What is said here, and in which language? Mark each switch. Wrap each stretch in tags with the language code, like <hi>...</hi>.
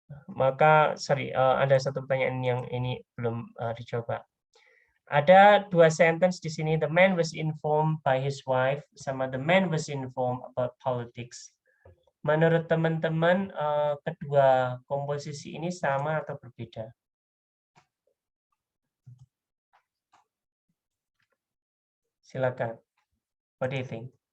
<id>Maka ada satu pertanyaan yang ini belum dicoba. Ada dua sentence di sini,</id> <en>the man was informed by his wife</en> <id>sama</id> <en>the man was informed about politics.</en> <id>Menurut teman-teman, kedua komposisi ini sama atau berbeda? Silakan.</id> <en>What do you think?</en>